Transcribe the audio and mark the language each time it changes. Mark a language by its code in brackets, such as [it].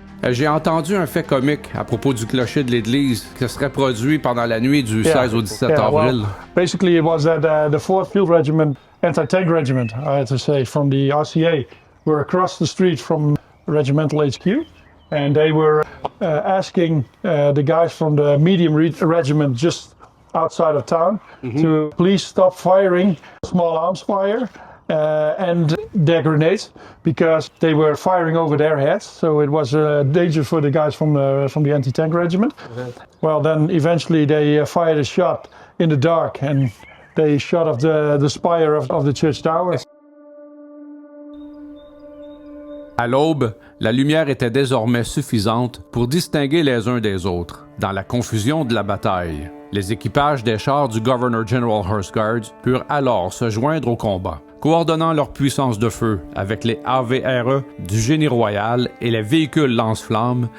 [fr] J'ai entendu un fait comique à propos du clocher de l'église qui se serait produit pendant la nuit du 16 au 17 avril. [en] Well, basically, it was that the 4th Field Regiment, Anti-Tank Regiment, I had to say, from the RCA, were across the street from Regimental HQ, and they were asking the guys from the medium regiment just outside of town to please stop firing small arms fire and their grenades, because they were firing over their heads, so it was a danger for the guys from the anti-tank regiment. Well, then eventually they fired a shot in the dark, and they shot off the spire of the church tower. [fr] À l'aube, la lumière était désormais suffisante pour distinguer les uns des autres. Dans la confusion de la bataille, les équipages des chars du Governor General Horse Guards purent alors se joindre au combat, coordonnant leur puissance de feu avec les AVRE du Génie royal et les véhicules lance-flammes.